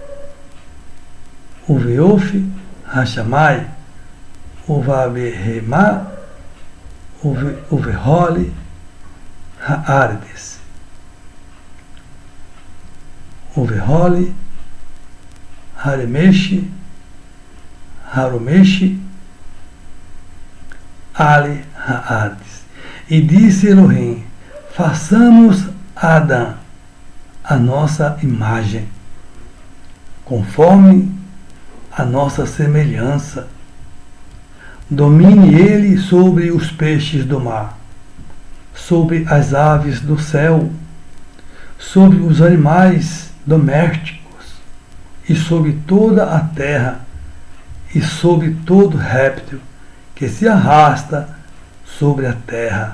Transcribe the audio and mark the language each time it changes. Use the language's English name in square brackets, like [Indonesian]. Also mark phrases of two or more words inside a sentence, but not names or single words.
[Hebrew] ובעוף השמים ובבהמה ובכל הארץ ובכל הרמש על הארץ. [Portuguese] E disse Elohim, façamos a Adão a nossa imagem, conforme a nossa semelhança. Domine ele sobre os peixes do mar, sobre as aves do céu, sobre os animais domésticos, e sobre toda a terra, e sobre todo réptil que se arrasta sobre a terra.